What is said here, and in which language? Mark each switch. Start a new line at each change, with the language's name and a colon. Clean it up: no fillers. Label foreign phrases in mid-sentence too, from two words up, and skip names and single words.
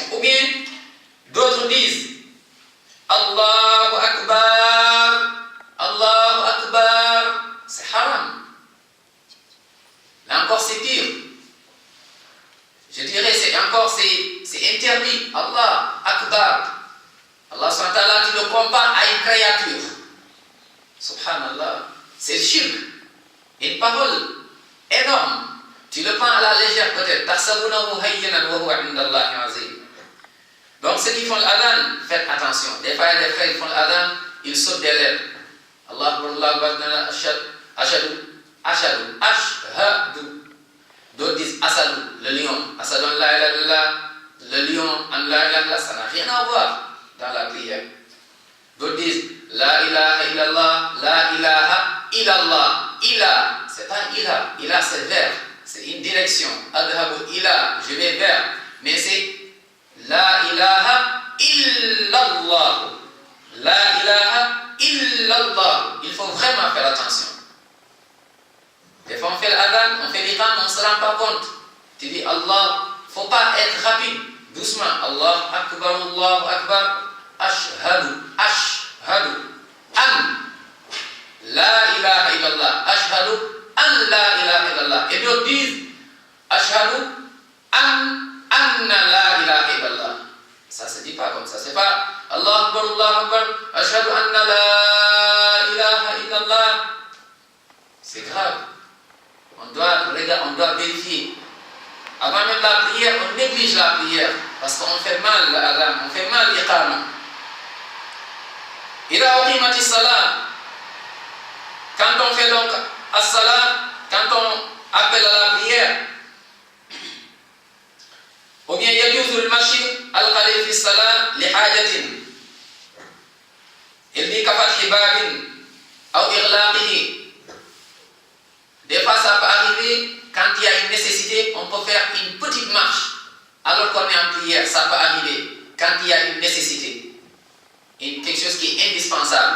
French: Ou bien, d'autres disent,
Arabic: الله أكبر، الله أكبر,
French: c'est haram. Là encore c'est pire. Je dirais c'est interdit.
Arabic: الله أكبر. الله سبحانه وتعالى,
French: tu le compares à une créature. Subhanallah. C'est le shirk. Une parole énorme. Tu le prends à la légère peut-être.
Arabic: تحسبونه هيّنا وهو عند الله عظيم.
French: Donc ceux qui font l'adhan, faites attention. Des fois, il y a des frères qui font l'adhan, ils sautent des lèvres.
Arabic: الله أشهد.
French: D'autres disent asadu, le lion.
Arabic: أسدُ أن لا إله إلا الله,
French: le lion
Arabic: أن لا إله إلا الله,
French: ça n'a rien à voir dans la prière. D'autres disent
Arabic: لا إله إلا الله، لا إله إلا الله.
French: Ila, c'est pas ila. Ila, c'est vers. C'est une direction.
Arabic: أذهب إلى,
French: je vais vers. Mais c'est
Arabic: لا إله إلا الله. لا إله إلا الله.
French: Il faut vraiment faire attention. Des fois, on fait l'adhan, on fait l'iqam, on ne se rend pas compte. Tu dis Allah, il ne faut pas être rapide. Doucement.
Arabic: الله أكبر، أشهد، أن، لا إله إلا الله، أشهد، أن لا إله إلا الله.
French: Et d'autres disent,
Arabic: أشهد، أنّ لا إله إلا الله.
French: Ça ne se dit pas comme ça. C'est pas
Arabic: الله أكبر، أشهد أنّ لا إله إلا الله.
French: C'est grave. On doit vérifier. Avant même la prière, on néglige la prière parce qu'on fait mal l'adhan, on fait mal l'iqama.
Arabic: إذا أقيمت الصلاة,
French: quand on fait donc as-salat, quand on appelle à la prière, ou bien
Arabic: يجوز المشي القليل في الصلاة لحاجة.
French: Il dit
Arabic: كفتح باب أو إغلاقه.
French: Des fois, ça peut arriver, quand il y a une nécessité, on peut faire une petite marche alors qu'on est en prière. Ça peut arriver quand il y a une nécessité, quelque chose qui est indispensable.